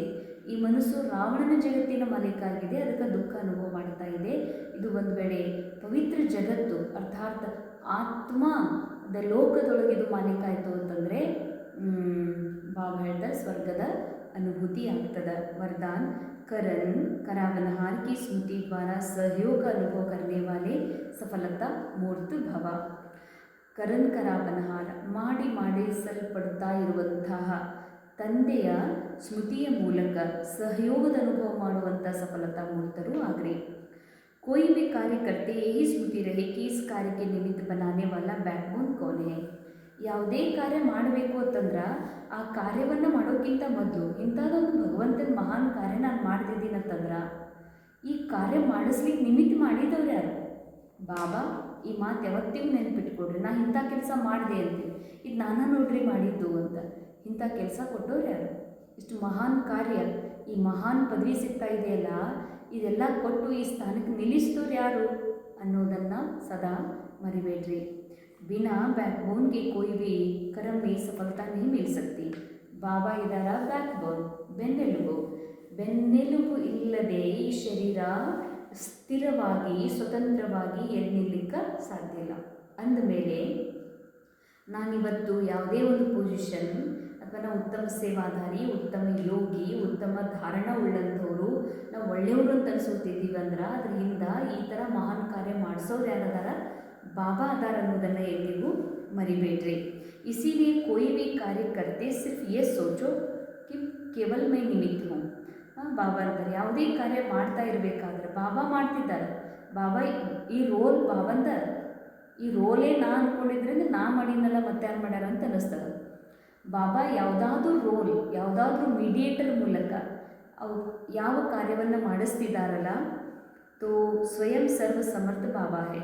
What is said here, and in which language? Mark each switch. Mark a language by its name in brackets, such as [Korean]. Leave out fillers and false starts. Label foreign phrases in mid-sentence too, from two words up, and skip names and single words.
[Kannada] ಈ ಮನಸ್ಸು ರಾವಣನ ಜಗತ್ತಿನ ಮಾಲೀಕ ಆಗಿದೆ, ಅದಕ್ಕೆ ದುಃಖ ಅನುಭವ ಮಾಡ್ತಾ ಇದೆ. ಇದು ಒಂದು ವೇಳೆ ಪವಿತ್ರ ಜಗತ್ತು ಅರ್ಥಾತ್ ಆತ್ಮದ ಲೋಕದೊಳಗೆ ಇದು ಮಾಲೀಕ ಆಯಿತು ಅಂತಂದರೆ ಬಾಬಾ ಹೇಳ್ತಾರೆ ಸ್ವರ್ಗದ अनुभूति ಆಗ್ತದೆ. [Hindi] वरदान करन करावनहार की स्मृति द्वारा सहयोग का अनुभव करने वाले सफलता मूर्त भव. करन करावनहार [Kannada] ಮಾಡಿ ಮಾಡಿಸಲ್ಪಡ್ತಾ ಇರುವಂತಹ ತಂದೆಯ ಸ್ಮೃತಿಯ ಮೂಲಕ ಸಹಯೋಗದ ಅನುಭವ ಮಾಡುವಂಥ ಸಫಲತಾ ಮೂರ್ತರು ಆಗ್ರಿ. [Hindi] कोई भी कार्य करते यही स्मृति रहे कि इस कार्य के निमित्त बनाने वाला बैकबोन कौन है. [Kannada] ಯಾವುದೇ ಕಾರ್ಯ ಮಾಡಬೇಕು ಅಂತಂದ್ರೆ ಆ ಕಾರ್ಯವನ್ನು ಮಾಡೋಕ್ಕಿಂತ ಮೊದಲು ಇಂಥದ್ದೊಂದು ಭಗವಂತನ ಮಹಾನ್ ಕಾರ್ಯ ನಾನು ಮಾಡ್ತಿದ್ದೀನಿ ಅಂತಂದ್ರೆ ಈ ಕಾರ್ಯ ಮಾಡಿಸ್ಲಿಕ್ಕೆ ನಿಮಿತ್ತ ಮಾಡಿದವ್ರು ಯಾರು? ಬಾಬಾ ಈ ಮಾತು ಯಾವತ್ತಿಗೂ ನೆನ್ಪಿಟ್ಕೊಡ್ರಿ. ನಾ ಇಂಥ ಕೆಲಸ ಮಾಡಿದೆ ಅಂತೀನಿ, ಇದು ನಾನು ನೋಡ್ರಿ ಮಾಡಿದ್ದು ಅಂತ ಇಂಥ ಕೆಲಸ ಕೊಟ್ಟವ್ರು ಯಾರು? ಇಷ್ಟು ಮಹಾನ್ ಕಾರ್ಯ, ಈ ಮಹಾನ್ ಪದವಿ ಸಿಗ್ತಾ ಇದೆಯಲ್ಲ, ಇದೆಲ್ಲ ಕೊಟ್ಟು ಈ ಸ್ಥಾನಕ್ಕೆ ನಿಲ್ಲಿಸಿದವ್ರು ಯಾರು ಅನ್ನೋದನ್ನು ಸದಾ ಮರಿಬೇಡ್ರಿ. [Hindi] बिना बैकबोन के कोई भी कर्म में सफलता नहीं मिल सकती. [Kannada] ಬಾಬಾ ಇದಾರ ಬ್ಯಾಕ್ಬೋನ್, ಬೆನ್ನೆಲುಬು. ಬೆನ್ನೆಲುಬು ಇಲ್ಲದೆ ಈ ಶರೀರ ಸ್ಥಿರವಾಗಿ ಸ್ವತಂತ್ರವಾಗಿ ಎಲ್ಲಿ ನಿಲ್ಲಕ್ಕೆ ಸಾಧ್ಯ ಇಲ್ಲ. ಅಂದಮೇಲೆ ನಾನಿವತ್ತು ಯಾವುದೇ ಒಂದು ಪೊಸಿಷನ್ ಅಥವಾ ನಾವು ಉತ್ತಮ ಸೇವಾಧಾರಿ, ಉತ್ತಮ ಯೋಗಿ, ಉತ್ತಮ ಧಾರಣ ಉಳ್ಳಂಥವ್ರು, ನಾವು ಒಳ್ಳೆಯವರು ಅಂತ ಅನ್ಸುತ್ತಿದ್ದೀವಿ ಅಂದ್ರೆ ಅದ್ರ ಹಿಂದ ಈ ಥರ ಮಹಾನ್ ಕಾರ್ಯ ಮಾಡಿಸೋರು ಯಾರದಾರ? ಬಾಬಾ ಅದಾರ ಅನ್ನೋದನ್ನು ಎಂದಿಗೂ ಮರಿಬೇಡ್ರಿ. [Hindi] इसीलिए कोई भी कार्य करते सिर्फ ये सोचो कि केवल मैं निमित्त हूँ. [Kannada] ಬಾಬಾ ಅಂತಾರೆ ಯಾವುದೇ ಕಾರ್ಯ ಮಾಡ್ತಾ ಇರಬೇಕಾದ್ರೆ ಬಾಬಾ ಮಾಡ್ತಿದ್ದಾರೆ. ಬಾಬಾ ಈ ರೋಲ್ ಬಾಬಂದ, ಈ ರೋಲೇ ನಾ ಅಂದ್ಕೊಂಡಿದ್ರಿಂದ ನಾ ಮಾಡಿದ್ನಲ್ಲ ಮತ್ತೆ ಯಾರು ಮಾಡ್ಯಾರ ಅಂತ ಅನ್ನಿಸ್ತದೆ. ಬಾಬಾ ಯಾವುದಾದ್ರೂ ರೋಲ್, ಯಾವುದಾದ್ರೂ ಮೀಡಿಯೇಟರ್ ಮೂಲಕ ಅವು ಯಾವ ಕಾರ್ಯವನ್ನು ಮಾಡಿಸ್ತಿದ್ದಾರಲ್ಲ, [Hindi] तो स्वयं सर्व समर्थ बाबा है.